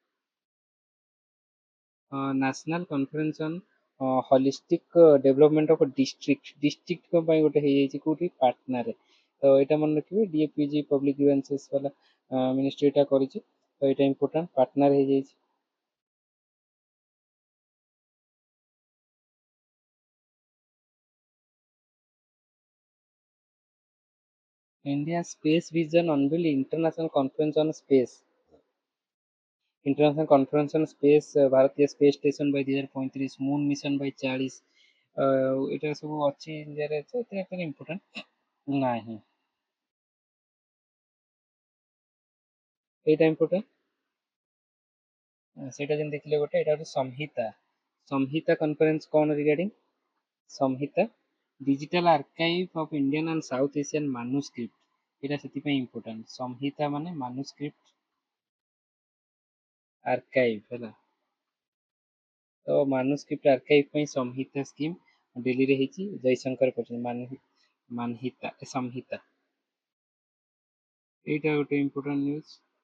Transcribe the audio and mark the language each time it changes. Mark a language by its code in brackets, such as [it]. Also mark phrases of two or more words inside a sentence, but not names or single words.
[en] National Conference on Holistic Development of District [or] ପାଇଁ ଗୋଟେ ହେଇଯାଇଛି କୋଉଠି? ପାଟନାରେ। ତ ଏଇଟା ମନେ ରଖିବେ, [en] DAPG public grievances [or] ବାଲା ମିନିଷ୍ଟ୍ରି ଏଇଟା କରିଛି, ତ ଏଇଟା ଇମ୍ପୋର୍ଟାଣ୍ଟ, ପାଟନାରେ ହେଇଯାଇଛି। [en] India Space Vision unveil International Conference on Space, International Conference on Space, Bharatiya Space Station by 2035, Moon Mission by 40. [or] এটা ସବୁ ଅଛି ଇଣ୍ଡିଆରେ, ଏତେ ଇମ୍ପୋର୍ଟାଣ୍ଟ ନାହିଁ। ଏଇଟା ଇମ୍ପୋର୍ଟାଣ୍ଟ, ସେଇଟା ଯେମିତି ଦେଖିଲେ ଗୋଟେ, ଏଇଟା ହଉଛି ସଂହିତା। ସଂହିତା କନଫରେନ୍ସ କଣ ରିଗାର୍ଡିଂ? ସଂହିତା [en] digital archive of Indian and South Asian manuscript, [or] এটা ସେଥିପାଇଁ ଇମ୍ପୋର୍ଟାଣ୍ଟ। ସଂହିତା ମାନେ [en] manuscript archive [or] ହେଲା। ତ [en] manuscript archive [or] ପାଇଁ ସଂହିତା ସ୍କିମ୍ ଦିଲ୍ଲୀରେ ହେଇଛି, ଜୟଶଙ୍କର କରିଛନ୍ତି। ସଂହିତା, ଏଇଟା ଗୋଟେ [en] important news.